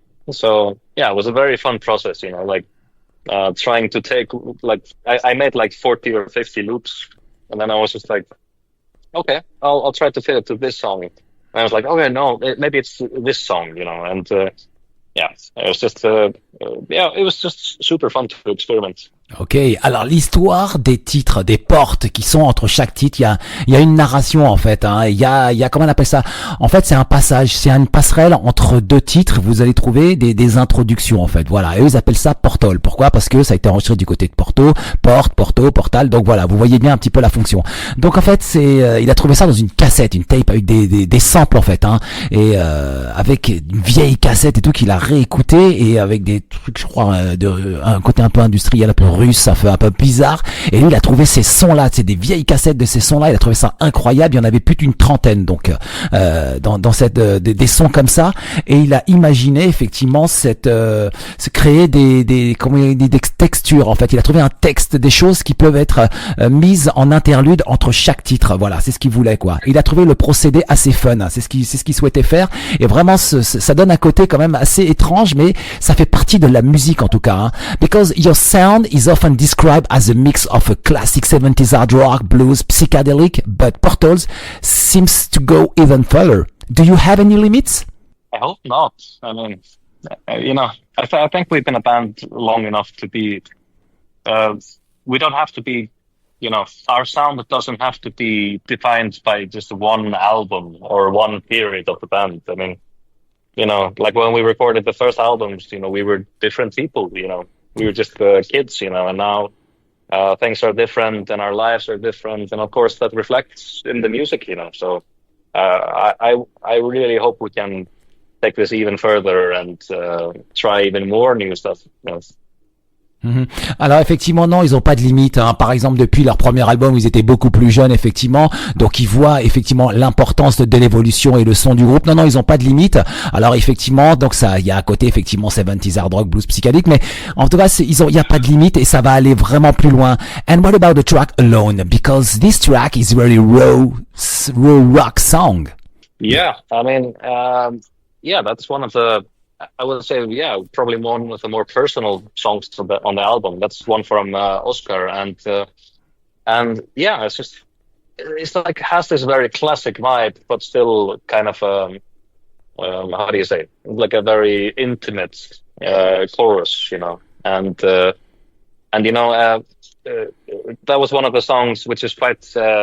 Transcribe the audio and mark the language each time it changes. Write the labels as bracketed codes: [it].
[en] So yeah, it was a very fun process, you know, like trying to take like I made like 40 or 50 loops, and then I was just like, okay, I'll try to fit it to this song. And I was like, okay, no, maybe it's this song, you know, and yeah, it was just it was just super fun to experiment. [fr] Ok, alors l'histoire des titres, des portes qui sont entre chaque titre, il y a une narration en fait, hein. Il y a comment on appelle ça? En fait, c'est un passage, c'est une passerelle entre deux titres. Vous allez trouver des introductions en fait. Voilà, et eux ils appellent ça Portal. Pourquoi? Parce que ça a été enregistré du côté de Porto, Porto, Portal. Donc voilà, vous voyez bien un petit peu la fonction. Donc en fait, il a trouvé ça dans une cassette, une tape avec des samples en fait, hein, et avec une vieille cassette et tout qu'il a réécouté, et avec des trucs, je crois, un côté un peu industriel, un peu russe, ça fait un peu bizarre. Et lui, il a trouvé ces sons-là, c'est des vieilles cassettes de ces sons-là. Il a trouvé ça incroyable. Il y en avait plus d'une trentaine, donc dans cette des sons comme ça. Et il a imaginé effectivement se créer des textures. En fait, il a trouvé un texte, des choses qui peuvent être mises en interlude entre chaque titre. Voilà, c'est ce qu'il voulait quoi. Il a trouvé le procédé assez fun. C'est ce qu'il souhaitait faire. Et vraiment, ça donne un côté quand même assez étrange, mais ça fait partie de la musique en tout cas. Hein. [en] Because your sound is often described as a mix of a classic 70s hard rock, blues, psychedelic, but Portals seems to go even further. Do you have any limits? I hope not. I mean, you know, I think we've been a band long enough to be, we don't have to be, you know, our sound doesn't have to be defined by just one album or one period of the band. I mean, you know, like when we recorded the first albums, you know, we were different people, you know. We were just kids, you know, and now things are different and our lives are different. And of course that reflects in the music, you know. So I really hope we can take this even further and try even more new stuff, you know. [fr] Alors effectivement non, ils ont pas de limite, hein. Par exemple depuis leur premier album ils étaient beaucoup plus jeunes effectivement, donc ils voient effectivement l'importance de l'évolution et le son du groupe. Non, ils ont pas de limite. Alors effectivement, donc ça, il y a à côté effectivement 70s hard rock, blues, psychédélique, mais en tout cas il y a pas de limite et ça va aller vraiment plus loin. [en] And what about the track Alone? Because this track is very raw rock song. Yeah, I mean, yeah, that's one of the, I would say, yeah, probably one of the more personal songs on the album. That's one from Óskar, and yeah, it's like has this very classic vibe, but still kind of how do you say, like a very intimate chorus, you know, and you know, that was one of the songs which is quite,